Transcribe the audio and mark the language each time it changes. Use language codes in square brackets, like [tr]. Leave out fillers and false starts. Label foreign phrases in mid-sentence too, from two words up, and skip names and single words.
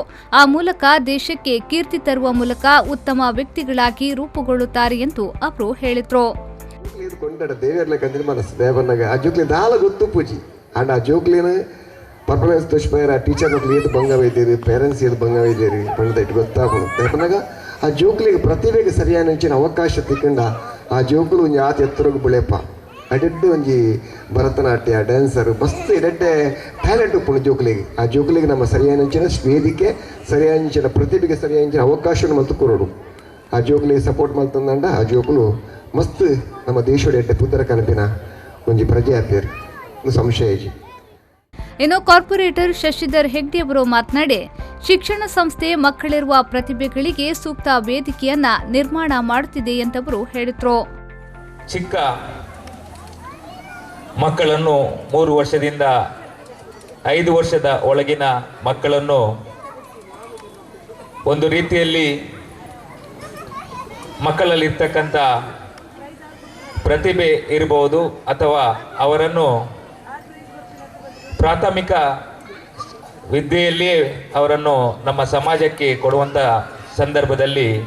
[kn] ಆ ಮೂಲಕ ದೇಶಕ್ಕೆ ಕೀರ್ತಿ ತರುವ ಮೂಲಕ ಉತ್ತಮ ವ್ಯಕ್ತಿಗಳಾಗಿ ರೂಪುಗೊಳ್ಳುತ್ತಾರೆ ಎಂದು ಅವರು ಹೇಳಿದರು. [tcy] ಆ ಜೋಕ್ಲಿಗೆ ಪ್ರತಿಭೆಗೆ ಸರಿಯಾದ ಅವಕಾಶ ತಿಕ್ಕೊಂಡ ಆ ಜೋಕುಲು ಒಂಜಿ ಆತ ಎತ್ತರೋಗು ಬಿಳೆಪ ಅಡೆಡ್ಡೆ ಒಂಜಿ ಭರತನಾಟ್ಯ ಡ್ಯಾನ್ಸರ್ ಮಸ್ತ್ ಎಡೆಡ್ಡೆ ಟ್ಯಾಲೆಂಟ್ ಉಪ್ಪುಂಡು ಜೋಕುಲಿಗೆ. ಆ ಜೋಕುಲಿಗೆ ನಮ್ಮ ಸರಿಯಾದ ವೇದಿಕೆ ಸರಿಯಾದ ಪ್ರತಿಭೆಗೆ ಸರಿಯಾದ ಅವಕಾಶ ಮಲ್ತು ಕೊರೋಡು. ಆ ಜೋಕುಲಿಗೆ ಸಪೋರ್ಟ್ ಮಲ್ತಂದಂಡ ಆ ಜೋಕುಲು ಮಸ್ತ್ ನಮ್ಮ ದೇಶದ ಎಡ್ಡೆ ಪುತ್ರ ಕನಪಿನ ಒಂಜಿ ಪ್ರಜೆ ಆಪೇರು ಸಂಶಯ. [kn] ಇನ್ನು ಕಾರ್ಪೊರೇಟರ್ ಶಶಿಧರ್ ಹೆಗ್ಡೆ ಅವರು ಮಾತನಾಡಿ ಶಿಕ್ಷಣ ಸಂಸ್ಥೆ ಮಕ್ಕಳಿರುವ ಪ್ರತಿಭೆಗಳಿಗೆ ಸೂಕ್ತ ವೇದಿಕೆಯನ್ನ ನಿರ್ಮಾಣ ಮಾಡುತ್ತಿದೆ ಎಂದವರು ಹೇಳಿದರು. ಚಿಕ್ಕ ಮಕ್ಕಳನ್ನು 3 ವರ್ಷದಿಂದ 5 ವರ್ಷದ ಒಳಗಿನ ಮಕ್ಕಳನ್ನು ಒಂದು ರೀತಿಯಲ್ಲಿ ಮಕ್ಕಳಲ್ಲಿರ್ತಕ್ಕಂಥ ಪ್ರತಿಭೆ ಇರಬಹುದು ಅಥವಾ ಅವರನ್ನು ಪ್ರಾಥಮಿಕ ವಿದ್ಯೆಯಲ್ಲಿಯೇ ಅವರನ್ನು ನಮ್ಮ ಸಮಾಜಕ್ಕೆ ಕೊಡುವಂಥ ಸಂದರ್ಭದಲ್ಲಿ